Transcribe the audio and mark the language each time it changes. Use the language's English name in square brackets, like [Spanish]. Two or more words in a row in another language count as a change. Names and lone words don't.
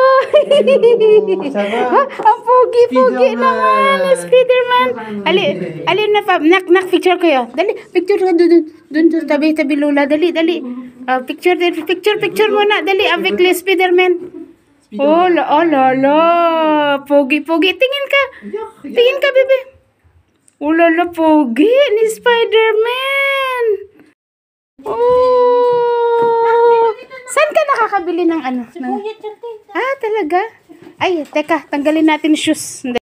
[Filipino] Ang pogi-pogi naman. Spiderman. Ali na pa. Nak, picture ko yun. Dali, picture ka dun sa tabi Lola. Dali. Picture muna. Dali, [French] avec les Spiderman. [Filipino] Oh, la. Pogi-pogi. Tingin ka, bebe. Oh, la, pogi ni Spiderman. Oh. Saan ka nakakabili ng ano? Talaga? Ay, teka, tanggalin natin shoes.